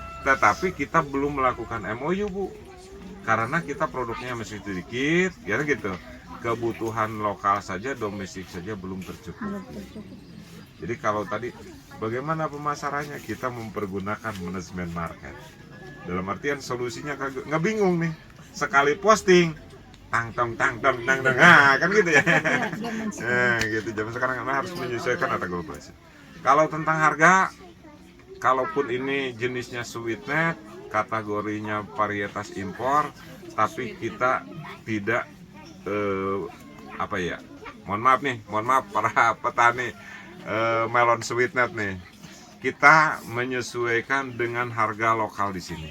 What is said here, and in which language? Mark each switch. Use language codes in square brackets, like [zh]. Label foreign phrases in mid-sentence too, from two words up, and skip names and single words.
[id] tetapi kita belum melakukan MOU Bu, karena kita produknya masih sedikit, ya gitu. Kebutuhan lokal saja, domestik saja belum tercukupi. Jadi kalau tadi bagaimana pemasarannya, kita mempergunakan manajemen market. Dalam artian solusinya nggak bingung nih, sekali posting tang tong tang tong tang tong, kan gitu ya. Gitu zaman sekarang karena harus menyesuaikan ada globalisasi. Kalau tentang harga, kalaupun ini jenisnya sweetnet, kategorinya varietas impor, tapi kita tidak mohon maaf para petani melon sweetnet nih, kita menyesuaikan dengan harga lokal di sini.